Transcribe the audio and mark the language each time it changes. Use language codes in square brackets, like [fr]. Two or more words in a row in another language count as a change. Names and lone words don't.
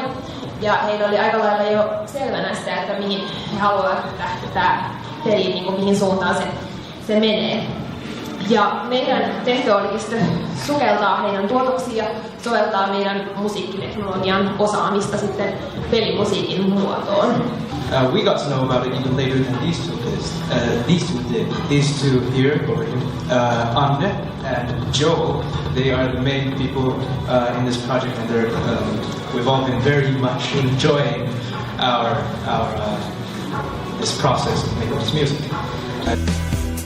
[fi] Ja heillä oli aika lailla jo selvänä sitä, että mihin he haluavat, että tämä peli, mihin suuntaan se menee. Ja meidän tehtävä olikin sitten sukeltaa heidän tuotoksia ja soveltaa meidän musiikkiteknologian osaamista sitten pelimusiikin muotoon. [en] We got to know about it even later than these two did. These two here, Anne and Joe, they are the main people in this project, and we've all been very much enjoying our this process of making this music.